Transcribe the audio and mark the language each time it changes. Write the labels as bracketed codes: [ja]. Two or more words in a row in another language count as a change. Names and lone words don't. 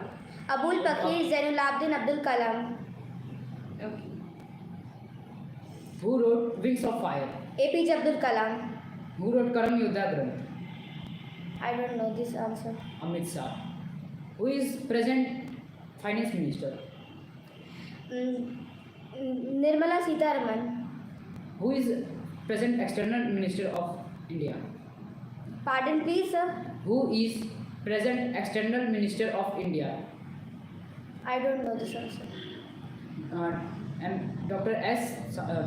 [en] Abul Pakir Zainulabdin Abdul Kalam. Okay. Who wrote Wings of Fire? APJ Abdul Kalam. Who wrote Karam Yudha Granth? I don't know this answer. Amit Shah. Who is present finance minister? Nirmala Sitharaman. Who is present external minister of India? Pardon please, sir. Who is present external minister of India? I don't know this answer. And Dr. S.